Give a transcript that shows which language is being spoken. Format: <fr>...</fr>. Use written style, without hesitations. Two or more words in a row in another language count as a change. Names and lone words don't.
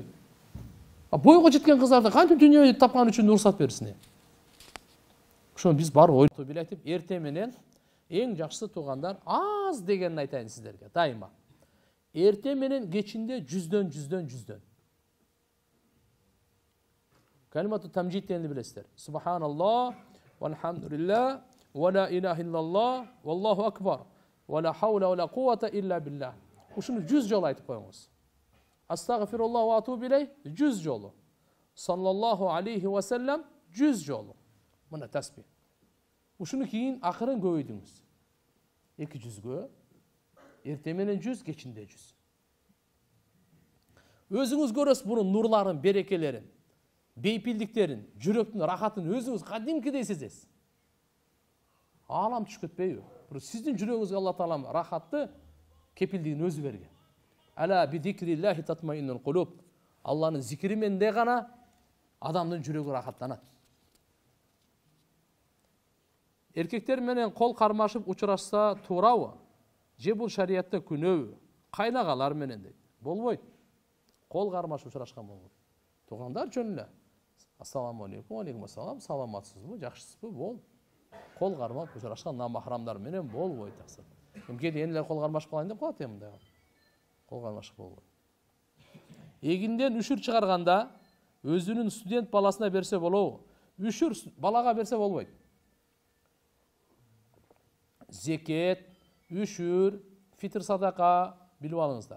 <ky>Бойго жеткен кыздарды кантип дүйнө тапкан үчүн уруксат берсин? Ошону биз бар ойлоп билетип, эрте менен эң жакшысы туугандар аз дегенин айтайын сиздерге, дайыма. Эрте менен кечинде жүздөн.</ky> <ar>كلمات التمجيد</ar> <ky>дегенди билесиздер.</ky> <ar>سبحان الله، والحمد لله، ولا إله إلا الله، والله أكبر، ولا حول ولا قوة إلا بالله.</ar> <ky>Ушуну 100 жолу айтып коюңуз.</ky> <ar>أستغفر الله وأتوب إليه 100 жолу. صلى الله عليه وسلم 100 жолу.</ar> <ky>Мына тасбих. Ушуну кийин акырын көбөйтүңүз. 200гө, эрте менен 100, кечинде 100. Өзүңүз көрөсүз мунун нурларын, берекелерин, бейпилдиктерин, жүрөктүн рахатын өзүңүз кадимкидей сезесиз. Алам түшүп кетпейби? Сиздин жүрөгүңүзгө Алла таалам рахатты, кепилдигин өзү берген.</ky> <ar>ألا بذكر الله تطمئن القلوب.</ar> <ky>Алланын зикри менен гана адамдын жүрөгү рахаттанат. Эркектер менен кол кармашып учурашса туурабы? Же бул шариятта күнөөбү? Кайнагалар менен дейт. Болбойт. Кол кармашып учурашкан болбойт. Туугандар жөн эле.</ky> <ar>السلام عليكم، عليكم السلام,</ar> <ky>саламатсызбы, жакшысызбы? Бол. Кол кармап учурашкан намахрамдар менен болбойт аксыр. Кеде енелер кол кармашып калайын деп калат мындай. Кол кармашып болбойт. Эгинден үшүр чыгарганда өзүнүн студент баласына берсе болобу? Үшүр балага берсе болбойт. Зекет, үшүр, фитр садака билип алыңыздар.</ky>